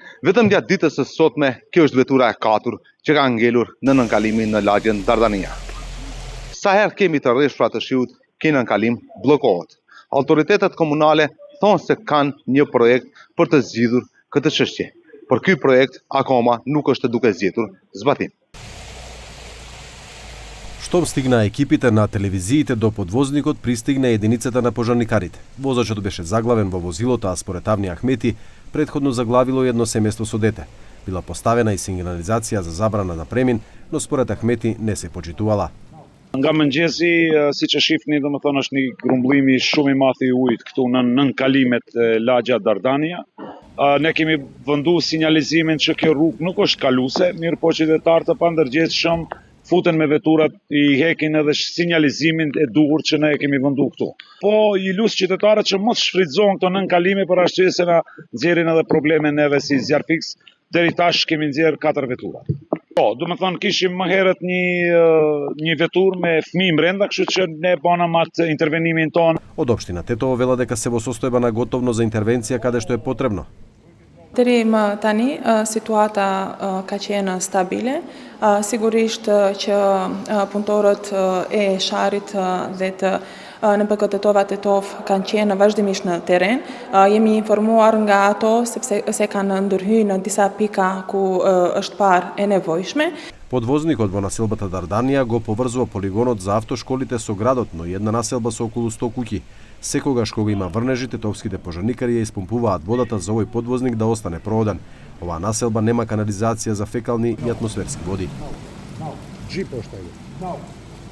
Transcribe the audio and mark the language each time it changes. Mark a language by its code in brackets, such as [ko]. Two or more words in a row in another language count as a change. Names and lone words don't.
[sq] Vetëm gjatë ditës së sotme, kjo është vetura e 4 që ka ngelur në nënkalimin në lagjen Dardania. Sa herë kemi të rreshtura të shiut, kjo nënkalim bllokohet. Autoritetet komunale thonë se kanë një projekt për të zgjidhur këtë çështje, por ky projekt akoma nuk është duke zgjetur zbatim. [mk] Штом стигна екипите на телевизиите до подвозникот, пристигна единицата на пожарникарите. Возачот беше заглавен во возилото, а според Авни Ахмети, предходно заглавило едно семејство со дете. Била поставена и сигнализација за забрана на премин, но според Ахмети не се почитувала. [sq] Nga mëngjesi, siç e shihni, domethënë është një grumbullimi shumë i madh i ujit këtu në nënkalimet e lagja Dardania. Ne kemi venduar sinjalizimin që kjo rrugë nuk është kaluese, mirë po qytetarët të pandërgjegjshëm futen me veturat, i hekin edhe sinjalizimin e duhur që ne e kemi venduar këtu. Po i lut qytetarët që mos shfrytëzohen këto nënkalime për arsye se na nxjerrin edhe probleme neve si zjarfiks. Deri tash kemi nxjerr 4 vetura. Po, do të thonë kishim më herët një veturë me fëmijë brenda, kështu që ne bënam atë intervenimin ton. [mk] Од општина Тетово велат дека се во состојба на готовност за интервенција каде што е потребно. [sq] Deri më tani situata ka qenë stabile, sigurisht që punëtorët e sharit dhe të NPK-Tetova Tetov kanë qenë vazhdimisht në terren. Jemi informuar nga ato sepse se kanë ndërhyrë në disa pika ku është parë e nevojshme. [mk] Подвозникот во населбата Дардания го поврзува полигонот за автошколите со градот, но една населба со околу 100 куќи. Секогаш кога има врнежи, тетовските пожарникари ја испумпуваат водата за овој подвозник да остане проводен. Оваа населба нема канализација за фекални и атмосферски води.